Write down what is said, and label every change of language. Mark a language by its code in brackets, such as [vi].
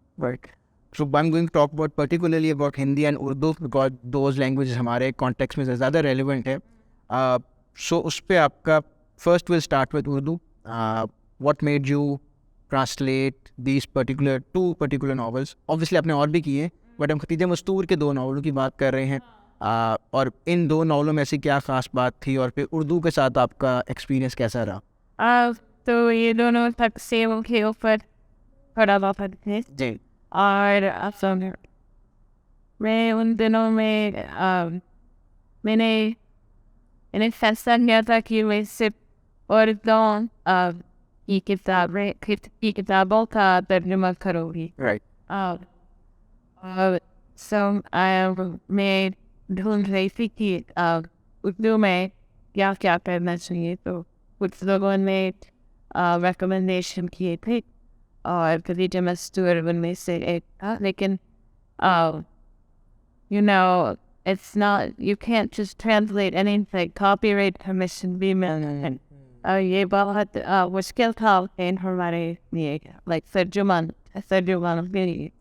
[en] Right. So I'm going to talk about particularly about Hindi and Urdu because those languages [hi] हमारे context में ज़्यादा relevant है. [en] So [hi] उस पे आपका [en] first we'll start with Urdu. What made you translate these two particular novels? [hi] Obviously आपने और भी किए, but हम खतीजा मस्तूर के 2 नावलों की बात कर रहे हैं. और इन 2 नावलों में ऐसी क्या खास बात थी और फिर उर्दू के साथ आपका एक्सपीरियंस कैसा रहा? तो ये दोनों तकसीमों के ऊपर थोड़ा बहुत है जी. और मैं उन दिनों में मैंने फैसला किया था कि मैं सिर्फ उर्दू की किताबों का तर्जुमा करूँगी. [en] Right. [hi] So मैं ढूंढ रही थी कि उर्दू में क्या क्या करना चाहिए. तो कुछ लोगों ने रिकमेंडेशन किए थे और खदीजा मस्तूर उनमें से एक था. लेकिन [en] you know, it's not, you can't just translate anything. [hi] Copyright permission भी मिलना है. ये बहुत मुश्किल था हमारे लिए, like तर्जुमान भी.